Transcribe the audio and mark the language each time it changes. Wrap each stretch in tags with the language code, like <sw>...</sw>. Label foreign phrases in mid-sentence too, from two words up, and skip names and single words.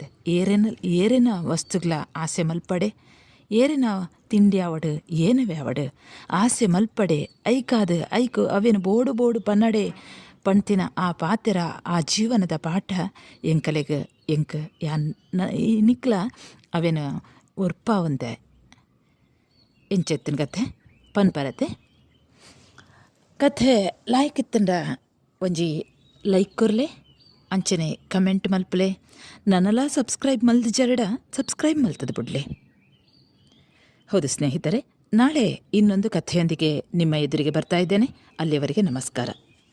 <tcy>ಏರೆನ ವಸ್ತುಗ್ಲ ಆಸೆ ಮಲ್ಪಡೆ, ಏರಿನ ತಿಂಡಿ ಆವಡು ಏನವೇ ಆವಡು ಆಸೆ ಮಲ್ಪಡೆ ಐಕು ಅವೇನು ಬೋಡು ಪನ್ನಡೆ ಪಣ್ತಿನ ಆ ಪಾತೆರ ಆ ಜೀವನದ ಪಾಠ ಎಂಕಲೆಗೆ ನಿಕ್ಲ ಅವೇನು ಒರ್ಪ ಒಂದೆ ಎಂಚೆತ್ತಿನ ಕಥೆ ಪನ್ಪರತೆ. ಕಥೆ ಲಾಯ್ಕ್ ಇತ್ತಂಡ ಒಂಜಿ ಲೈಕ್ ಕೊರ್ಲೆ, ಅಂಚನೆ ಕಮೆಂಟ್ ಮಲ್ಪಲೆ, ನನ್ನಲ ಸಬ್ಸ್ಕ್ರೈಬ್ ಮಲ್ದು ಜರಡ ಸಬ್ಸ್ಕ್ರೈಬ್ ಮಲ್ತದ ಬಿಡ್ಲೆ.</tcy> <kn>ಹೌದು ಸ್ನೇಹಿತರೆ, ನಾಳೆ ಇನ್ನೊಂದು ಕಥೆಯೊಂದಿಗೆ ನಿಮ್ಮ ಎದುರಿಗೆ ಬರ್ತಾ ಇದ್ದೇನೆ. ಅಲ್ಲಿಯವರೆಗೆ ನಮಸ್ಕಾರ.</kn>